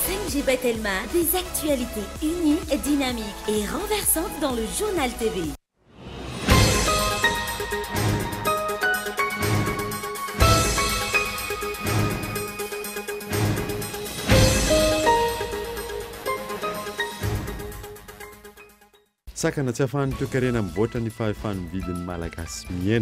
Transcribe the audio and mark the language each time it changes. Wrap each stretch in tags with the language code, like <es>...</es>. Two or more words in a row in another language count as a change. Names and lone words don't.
<fr>JB Telma, des actualités uniques, dynamiques et renversantes dans le journal TV.</fr> <mg>Sakana tsy ahafahan'ny toekarena mivoatra ny fahefan'ny vidin'ny malagasy miaina</mg>